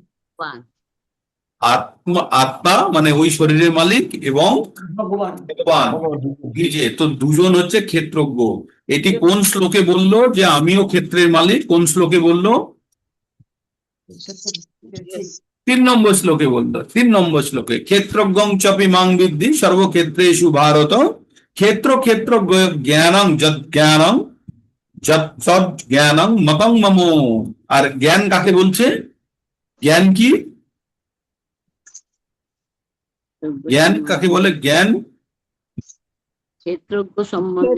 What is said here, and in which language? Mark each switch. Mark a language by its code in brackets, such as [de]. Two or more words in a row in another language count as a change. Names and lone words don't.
[bn] আত্মা। আত্মা মানে ওই শরীরের মালিক, এবং ভগবান ভগবান নিজে। তো দুজন হচ্ছে ক্ষেত্রজ্ঞ। এটি কোন শ্লোকে বললো যে আমিও ক্ষেত্রের মালিক? কোন শ্লোকে বললো? 3 নম্বর শ্লোকে বললো, 3 নম্বর শ্লোকে [sa] ক্ষেত্রজ্ঞং চাপি মাং বিদ্ধি সর্বক্ষেত্রেষু ভারত ক্ষেত্র ক্ষেত্র জ্ঞানং যদ জ্ঞানং যদ তদ জ্ঞানং মতং মম। [bn] আর জ্ঞান কাকে বলছে? জ্ঞান কি? জ্ঞান কাকে বলে? জ্ঞান ক্ষেত্রজ্ঞ সম্বন্ধে